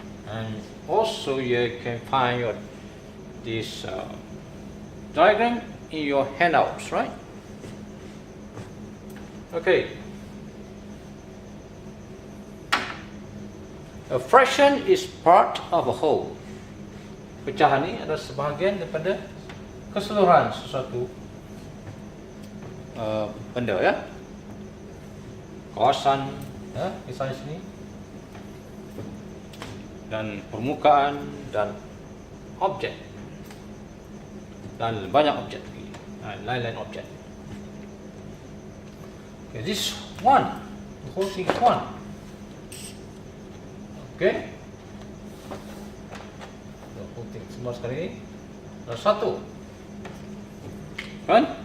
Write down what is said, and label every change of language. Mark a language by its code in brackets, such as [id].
[en] And also you can find this diagram in your handouts, right? Okay. A fraction is part of a whole. [ms] Pecahan ini adalah sebahagian daripada keseluruhan sesuatu benda, ya. Kawasan, ya, misalnya sini, dan permukaan dan objek, dan banyak objek lagi, lain-lain objek. [en] Okay, this one, the whole thing is one. Okay, the whole thing [ms] semua sekali ini adalah satu, kan?